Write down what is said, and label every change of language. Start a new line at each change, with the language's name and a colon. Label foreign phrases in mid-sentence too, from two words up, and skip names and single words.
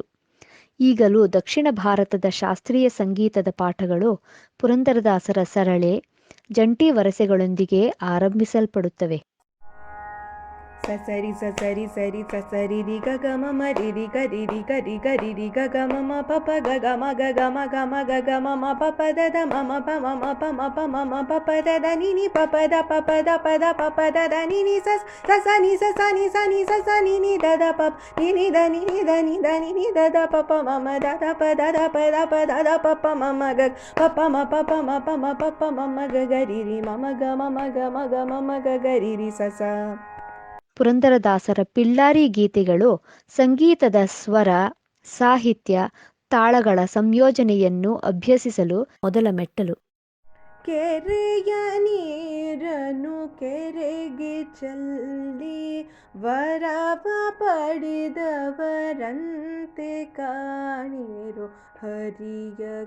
Kannada: ಈಗಲೂ ದಕ್ಷಿಣ ಭಾರತದ ಶಾಸ್ತ್ರೀಯ ಸಂಗೀತದ ಪಾಠಗಳು ಪುರಂದರದಾಸರ ಸರಳೆ, ಜಂಟಿ ವರಸೆಗಳೊಂದಿಗೆ ಆರಂಭಿಸಲ್ಪಡುತ್ತವೆ. ಸಸರಿ ಸಸರಿ ಸರಿ ಸಸರಿ ರಿ ಗ ಗ ಮ ಮ ರಿ ರಿ ಗ ರಿ ರಿ ಗ ರಿ ಗ ರಿ ರಿ ಗ ಗ ಮ ಮ ಪ ಪ ಗ ಗ ಮ ಗ ಗ ಮ ಗ ಮ ಗ ಗ ಮ ಮ ಪ ಪ ದ ದ ಮ ಮ ಪ ಮ ಮ ಪ ಮ ಪ ಮ ಮ ಪ ಪ ದ ದ ನಿ ನಿ ಪ ಪ ದ ಪ ಪ ದ ಪ ದ ಪ ಪ ದ ದ ನಿ ನಿ ಸ ಸ ನಿ ಸ ಸ ನಿ ಸ ನಿ ಸ ಸ ನಿ ನಿ ದ ದ ಪ ನಿ ನಿ ದ ನಿ ನಿ ದ ನಿ ದ ನಿ ನಿ ದ ದ ಪ ಪ ಮ ಮ ದ ದ ಪ ದ ದ ಪ ದ ಪ ದ ದ ಪ ಪ ಮ ಮ ಗ ಪ ಪ ಮ ಪ ಪ ಮ ಪ ಮ ಪ ಪ ಮ ಮ ಗ ಗ ರಿ ರಿ ಮ ಮ ಗ ಮ ಮ ಗ ಮ ಗ ಮ ಮ ಗ ಗ ರಿ ರಿ ಸ ಸ. ಪುರಂದರದಾಸರ ಪಿಳ್ಳಾರಿ ಗೀತೆಗಳು ಸಂಗೀತದ ಸ್ವರ, ಸಾಹಿತ್ಯ, ತಾಳಗಳ ಸಂಯೋಜನೆಯನ್ನು ಅಭ್ಯಸಿಸಲು ಮೊದಲ ಮೆಟ್ಟಲು. ಕೆರೆಯ ನೀರನ್ನು ಕೆರೆಗೆ ಚೆಲ್ಲಿ ವರವ ಪಡೆದವರಂತೆ ಕಾಣಿರು ಹರಿಯ